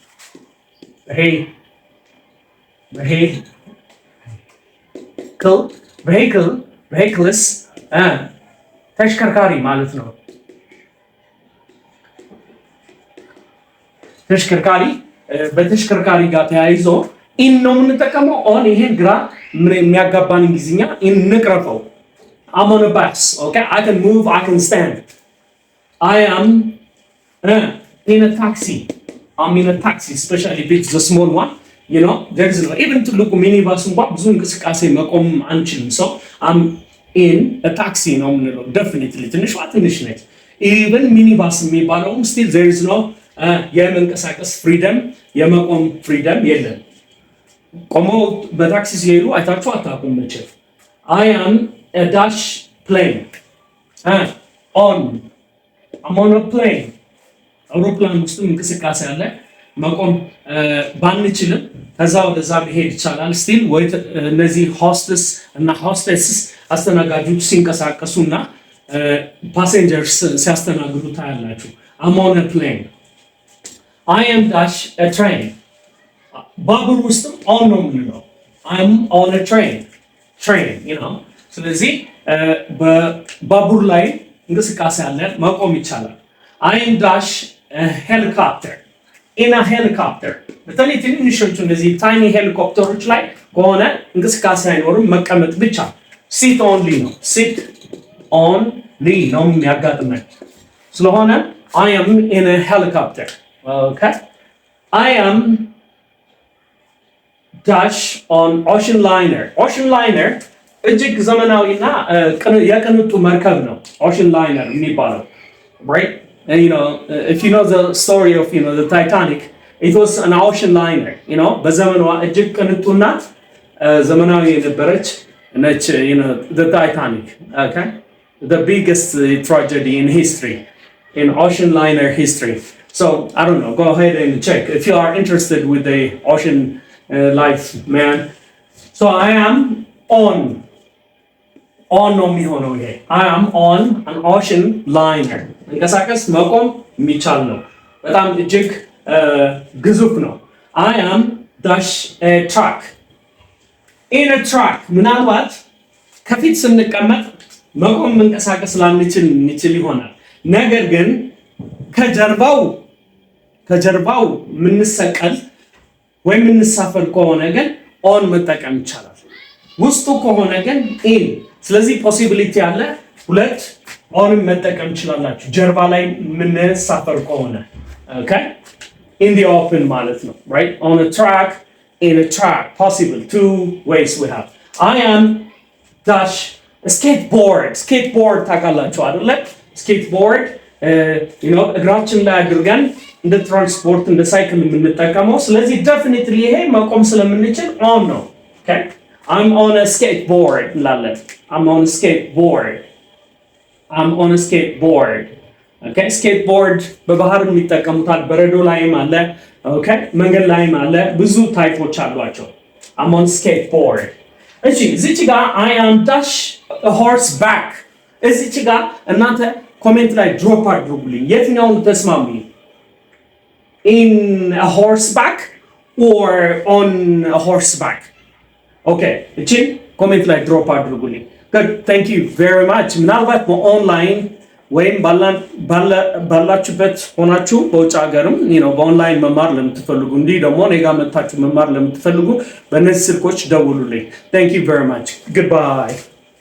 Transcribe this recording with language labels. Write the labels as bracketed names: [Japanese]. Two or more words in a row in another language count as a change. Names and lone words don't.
[Amharic] vehicles ተሽከርካሪ ማለት ነው። ተሽከርካሪ በተሽከርካሪ ጋር ተያይዞ in ነው የምንጠቀመው። on ይሄን ግራ የሚያጋባን እንግሊዝኛ in ንቅረፈው። [English] I'm on a bus. Okay, I can move, I can stand. I am in a taxi. I'm in a taxi, especially if it's the small one. You know, there is no even to look minibus [Amharic] እንኳን ብዙ እንቅስቃሴ መቆም አንችልም። [English] So I'm in a taxi [Amharic] ነው የምንለው። definitely ትንሽ ነች። [English] even minibus [Amharic] የሚባለው [English] still there is no [Amharic] የመንቀሳቀስ ፍሪደም የመቆም ፍሪደም የለም። ቆሞ በታክሲ ሲሄዱ አይታችሁ አታውቁም መቼም። [English] I am a dash plane I'm on a plane [Amharic] አውሮፕላን ውስጥ እንቅስቃሴ አለ። መቆም ባንችልም ከዛ ወደዛ መሄድ ይቻላል። ስቲል ወይ እነዚህ ሆስተስ እና ሆስተስስ አስተናጋጆች ሲንቀሳቀሱና ፓሴንጀርስ ሲያስተናግዱ ታያላችሁ። [English] I'm on a plane I am dash a train [Amharic] ባቡር ውስጥም on ነው የምንለው። [English] I'm on a train you know። [Amharic] ስለዚህ በባቡር ላይ እንቅስቃሴ አለ፣ መቆም ይቻላል። [English] I am dash a helicopter in a helicopter [Amharic] በተለይ ትንንሾቹ እነዚህ [English] tiny helicopters [Amharic] ላይ ከሆነ እንቅስቃሴ አይኖርም፣ መቀመጥ ብቻ [English] sit only [Amharic] ነው። [English] sit only [Amharic] ነው የሚያጋጥመን ስለሆነ [English] I am in a helicopter okay I am dash on ocean liner [Amharic] እጅግ ዘመናዊና የቅንጡ መርከብ ነው [English] ocean liner የሚባለው right and you know if you know the story of the Titanic it was an ocean liner [Amharic] በዘመኗ እጅግ ቅንጡና ዘመናዊ የነበረች ነች [English] the Titanic okay the biggest tragedy in history in ocean liner history. So I don't know, go ahead and check if you are interested with the ocean life man. [Amharic] So [English] I am on [Amharic] ነው የሚሆነው ይሄ [English] I am on an ocean liner [Amharic] መንቀሳቀስ መቆም የሚቻል ነው በጣም እጅግ ግዙፍ ነው [English] I am dash a truck in a truck [Amharic] ምናልባት ከፊት ስንቀመጥ መቆም መንቀሳቀስ ላንችል እንችል ይሆናል ነገር ግን ከጀርባው ምንሰቀል ወይ ምንሳፈር ከሆነ ግን on መጠቀም ይቻላል ውስጡ ከሆነ ግን in ስለዚህ ፖሲቢሊቲ አለ ሁለት on መጠቀም ይችላልላችሁ ጀርባ ላይ ምንሳፈር ከሆነ [English] okay in the open [Amharic] ማለት ነው [English] right on a track in a track possible two ways we have I am dash skateboard [Amharic] ታውቃላችሁ አይደለ [English] skateboard you know [Amharic] እግራችን ላይ አድርገን እንደ ትራንስፖርት እንደ ሳይክል የምንጠቀመው ስለዚህ [English] definitely [Amharic] ይሄ መቆም ስለምንችል [English] on ነው okay I'm on a skateboard እንላለን I'm on a skateboard okay [Amharic] skateboard በባህር የሚጠቀሙታል በረዶ ላይም አለ okay መንገድ ላይም አለ ብዙ ታይፖች አሏቸው [English] I'm on skateboard [Amharic] እሺ እዚች ጋር [English] I am dash a horseback [Amharic] እዚች ጋር እናንተ ኮሜንት ላይ ድሮፕ አድርጉልኝ የትኛውን ተስማሙ [English] in a horseback or on a horseback okay [Amharic] እቺ ኮሜንት ላይ ድሮፕ አድርጉልኝ [English] good thank you very much [Amharic] ምናልባት በኦንላይን ወይም ባላችሁበት ሆናችሁ በውጭ ሀገርም በኦንላይን መማር ለምትፈልጉ እንዲህ ደግሞ እኔ ጋር መጥታችሁ መማር ለምትፈልጉ በእነዚህ ስልኮች ደውሉልኝ [English] thank you very much goodbye